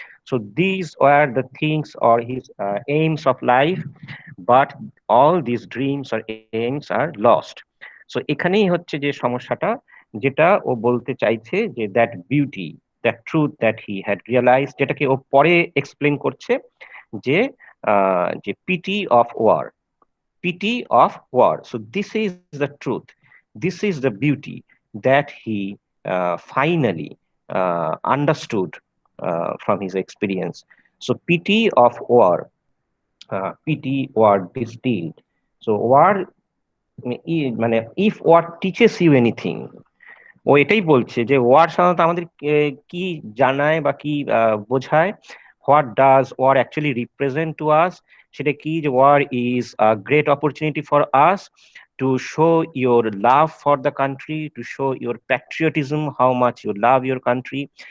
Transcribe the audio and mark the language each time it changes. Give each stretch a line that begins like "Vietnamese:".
English: So these were the things or his aims of life, but all these dreams or aims are lost.
Bangla: So এখানেই হচ্ছে যে সমস্যাটা, যেটা ও বলতে চাইছে, যে
English: that beauty, that truth that he had realize,
Bangla: যেটাকে ও পরে এক্সপ্লেন করছে, যে যে pity of war, pity of war.
English: So this is the truth, this is the beauty that he finally understood from his experience. So pity of war, pity war distilled. So war, মানে if war teaches you anything,
Bangla: ও এটাই বলছে যে war সাধারণত আমাদের কি জানায় বা কি বোঝায়,
English: What does war actually represent to us, সেটা কি, যে war is a great opportunity for us to show your love for the country, to show your patriotism, how much you love your country.